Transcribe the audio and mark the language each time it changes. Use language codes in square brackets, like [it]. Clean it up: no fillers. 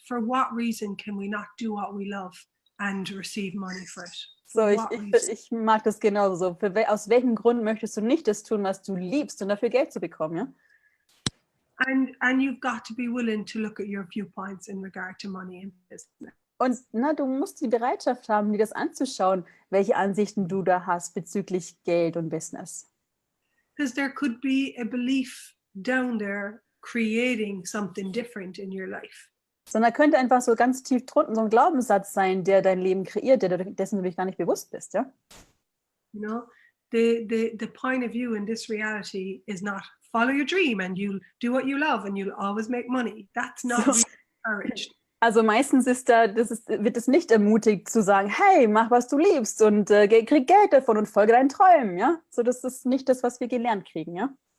[en] For what reason can we not do what we love and receive money for it? [de] So, ich mag das genauso. Aus welchem Grund möchtest du nicht das tun, was du liebst und dafür Geld zu bekommen, ja? [en] And you've got to be willing to look at your viewpoints in regard to money and business. [de] Und du musst die Bereitschaft haben, dir das anzuschauen, welche Ansichten du da hast bezüglich Geld und Business. [en] Because there could be a belief down there creating something different in your life. [de] Sondern könnte einfach so ganz tief drunten so ein Glaubenssatz sein, der dein Leben kreiert, dessen du dich gar nicht bewusst bist, ja? [en] You know, the point of view in this reality is not follow your dream and you'll do what you love and you'll always make money. That's not really encouraged. [de] Also meistens wird es nicht ermutigt zu sagen, hey, mach was du liebst und krieg Geld davon und folge deinen Träumen, ja? So, das ist nicht das, was wir gelernt kriegen, ja?